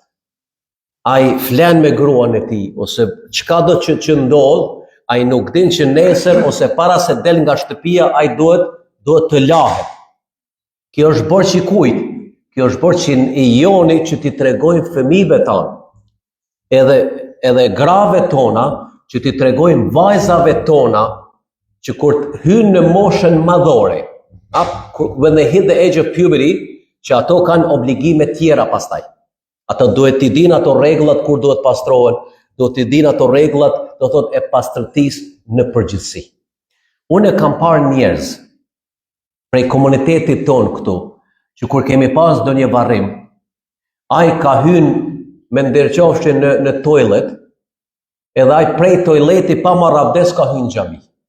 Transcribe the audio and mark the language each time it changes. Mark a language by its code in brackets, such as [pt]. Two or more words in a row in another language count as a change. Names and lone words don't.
[sq] Ai flen me gruan e tij, ose çka do që ndodh, ai nuk din që nesër ose para se del nga shtëpia, ai duhet të lahet. Kjo është borxh i kujt? Kjo është borxh i joni që t'i tregojmë fëmijëve tanë, edhe grave tona, që t'i tregojmë vajzave tona, që kur të hynë në moshën madhore, [en] when they hit the age of puberty, [sq] që ato kanë obligime tjera pastaj. Ato duhet t'i dinë ato rregullat kur duhet pastrohen, duhet t'i dinë ato rregullat, do thot, e pastërtisë në përgjithësi. Unë kam parë njerëz prej komunitetit ton këtu, që kur kemi pas ndonjë varrim, ai ka hyrë me nderqofshi në toilet, edhe ai prej toileti pa marrë abdes ka hyrë në xhami.